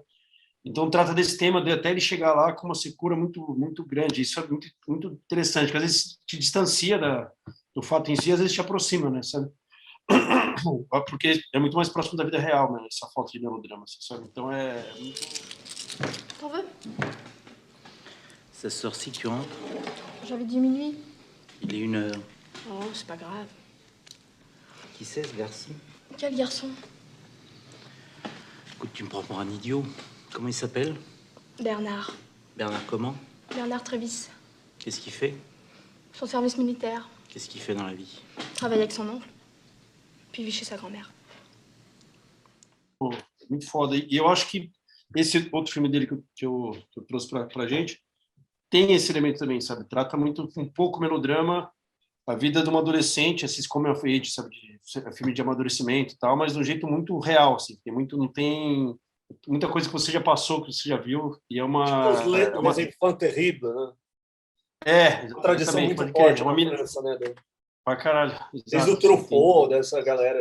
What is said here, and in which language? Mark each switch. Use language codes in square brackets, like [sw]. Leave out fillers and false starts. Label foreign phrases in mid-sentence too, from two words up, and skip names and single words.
[pt] Então trata desse tema de até ele chegar lá com uma secura muito muito grande. Isso é muito muito interessante, porque às vezes te distancia do fato em si, às vezes te aproxima, né, sabe? Porque é muito mais próximo da vida real, né? Essa falta de melodrama, sabe? Então é muito... [fr] T'en veux? Ça sort si tu rentres. J'avais dit minuit. Il est 1h. Oh, c'est pas grave. Qui c'est ce garçon? Quel garçon? Écoute, tu me prends pour un idiot. Comment il s'appelle? Bernard. Bernard comment? Bernard Trévis. Qu'est-ce qu'il fait? Son service militaire. Qu'est-ce qu'il fait dans la vie? Travaille avec son oncle. Puis vit chez sa grand-mère. [pt] Pô, muito foda. E eu acho que esse outro filme dele que eu trouxe pra gente tem esse elemento também, sabe? Trata muito, um pouco melodrama, a vida de uma adolescente, esses [en] coming of age, [pt] sabe? Filme de amadurecimento e tal, mas de um jeito muito real, assim. Não tem muita coisa que você já passou, que você já viu, e é uma... Tipo os Enfants Terribles, né? Uma tradição muito forte na França, né? Pra caralho. Desde o Truffaut, dessa galera.